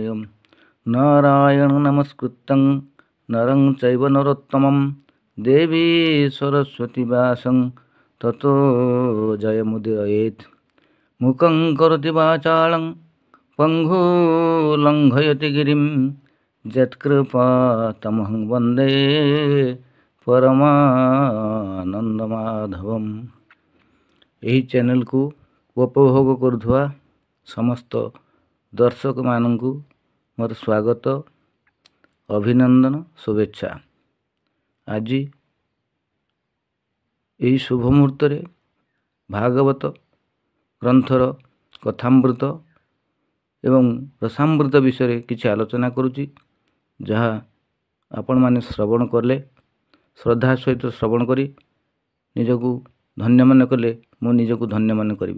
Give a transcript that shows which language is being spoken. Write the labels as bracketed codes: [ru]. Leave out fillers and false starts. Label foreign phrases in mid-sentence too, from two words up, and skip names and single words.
[sa] नारायण नमस्कृतं नरं चैव नरोत्तमं देवी सरस्वती व्यासं ततो जयमुदीरयेत्। मुखं करोति वाचालं पङ्गुलङ्घयति गिरिं यत्कृपातमहं वन्दे परमानन्दमाधवम्। [or] ଏହି ଚ୍ୟାନେଲକୁ ଉପଭୋଗ କରୁଥିବା ସମସ୍ତ ଦର୍ଶକ ମାନଙ୍କୁ ମୋର ସ୍ୱାଗତ, ଅଭିନନ୍ଦନ, ଶୁଭେଚ୍ଛା। ଆଜି ଏହି ଶୁଭ ମୁହୂର୍ତ୍ତରେ ଭାଗବତ ଗ୍ରନ୍ଥର କଥାମୃତ ଏବଂ ରସାମୃତ ବିଷୟରେ କିଛି ଆଲୋଚନା କରୁଛି, ଯାହା ଆପଣମାନେ ଶ୍ରବଣ କଲେ, ଶ୍ରଦ୍ଧା ସହିତ ଶ୍ରବଣ କରି ନିଜକୁ ଧନ୍ୟ ମନେ କଲେ ମୁଁ ନିଜକୁ ଧନ୍ୟ ମନେ କରିବି।